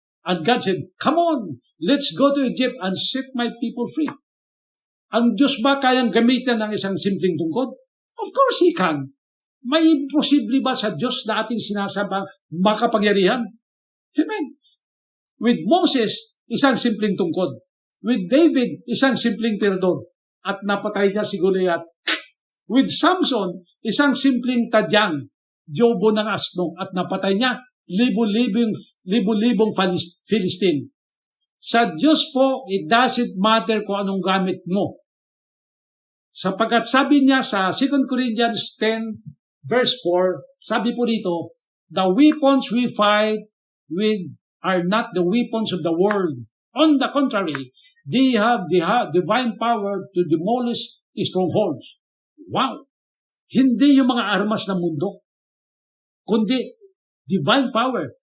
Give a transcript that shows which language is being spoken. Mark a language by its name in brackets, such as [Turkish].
[English] And God said, come on, let's go to Egypt and set my people free. [Filipino] Ang Diyos ba kayang gamitin ng isang simpleng tungkod? [English] Of course He can. [Filipino] May imposible ba sa Diyos na ating sinasabang makapangyarihan? Amen. [English] With Moses, [Filipino] isang simpleng tungkod. [English] With David, [Filipino] isang simpleng tirador. At napatay niya si Goliath. [English] With Samson, [Filipino] isang simpleng tadyang, Jobo ng asno, at napatay niya libo-libong Philistine. Sa Diyos po, [English] it doesn't matter [Filipino] kung anong gamit mo. Sapagkat sabi niya sa 2 Corinthians 10 verse 4, sabi po dito, [English] the weapons we fight with are not the weapons of the world. On the contrary, they have divine power to demolish strongholds. Wow! [Filipino] Hindi yung mga armas ng mundo, kundi [English] divine power.